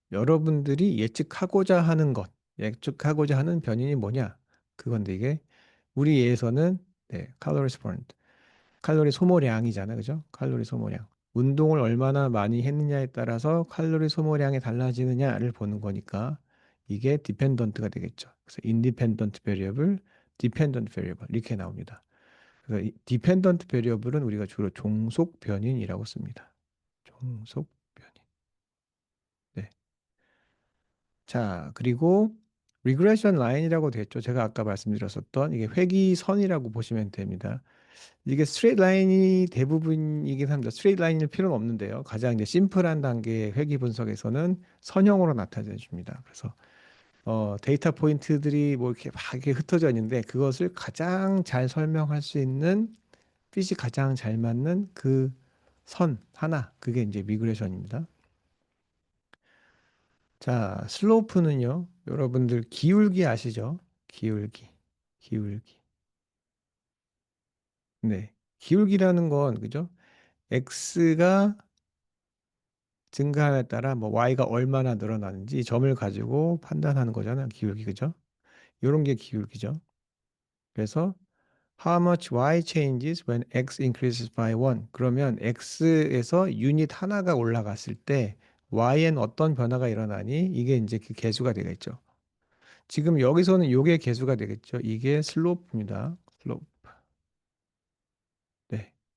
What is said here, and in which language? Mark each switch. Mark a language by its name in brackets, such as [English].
[Korean] 여러분들이 예측하고자 하는 것, 예측하고자 하는 변인이 뭐냐? 그건데 이게 우리 예에서는 네, 칼로리 버넌트. 칼로리 소모량이잖아요. 그죠? 칼로리 소모량. 운동을 얼마나 많이 했느냐에 따라서 칼로리 소모량이 달라지느냐를 보는 거니까 이게 디펜던트가 되겠죠. 그래서 independent variable, dependent variable 이렇게 나옵니다. 그래서 이 dependent variable은 우리가 주로 종속 변인이라고 씁니다. 종속 변인. 네. 자, 그리고 regression line이라고 됐죠. 제가 아까 말씀드렸었던 이게 회귀선이라고 보시면 됩니다. 이게 스트레이트 라인이 대부분이긴 합니다. 스트레이트 라인일 필요는 없는데요. 가장 이제 심플한 단계의 회귀 분석에서는 선형으로 나타내 줍니다. 그래서 데이터 포인트들이 뭐 이렇게 막 이렇게 흩어져 있는데 그것을 가장 잘 설명할 수 있는 핏이 가장 잘 맞는 그 선 하나 그게 이제 미그레이션입니다. 자, 슬로프는요. 여러분들 기울기 아시죠? 기울기. 기울기. 네. 기울기라는 건 그죠? x가 증가함에 따라 뭐 y가 얼마나 늘어나는지 점을 가지고 판단하는 거잖아요. 기울기 그죠? 이런 게 기울기죠. 그래서 [English] how much y changes when x increases by 1. [Korean] 그러면 x에서 유닛 하나가 올라갔을 때 y엔 어떤 변화가 일어나니? 이게 이제 그 계수가 되겠죠. 지금 여기서는 요게 계수가 되겠죠. 이게 슬로프입니다. 슬로프. 네.